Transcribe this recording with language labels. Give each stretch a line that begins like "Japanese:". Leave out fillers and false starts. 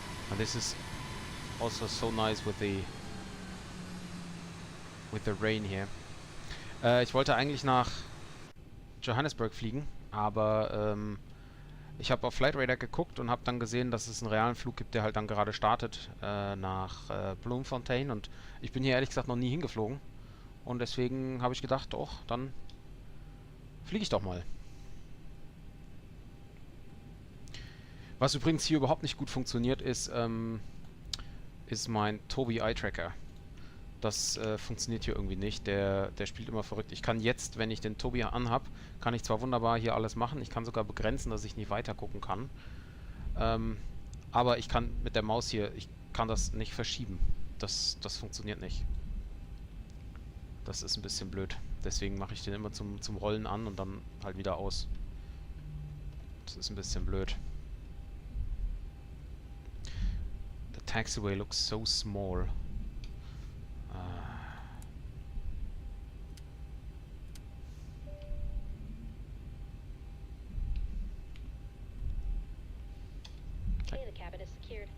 English: And this is also so nice with the rain here.
German: Ich wollte eigentlich nach Johannesburg fliegen, aber ich habe auf Flight Radar geguckt und habe dann gesehen, dass es einen realen Flug gibt, der halt dann gerade startet nach Bloemfontein, und ich bin hier ehrlich gesagt noch nie hingeflogen und deswegen habe ich gedacht, doch, dann fliege ich doch mal. Was übrigens hier überhaupt nicht gut funktioniert, ist mein Tobii Eye Tracker. Das funktioniert hier irgendwie nicht. Der spielt immer verrückt. Ich kann jetzt, wenn ich den Tobii anhab, kann ich zwar wunderbar hier alles machen. Ich kann sogar begrenzen, dass ich nicht weiter gucken kann. Aber ich kann mit der Maus hier, ich kann das nicht verschieben. Das funktioniert nicht. Das ist ein bisschen blöd. Deswegen mache ich den immer zum Rollen an und dann halt wieder aus. Das ist ein bisschen blöd.
English: The taxiway looks so small. Okay, the cabin is secured.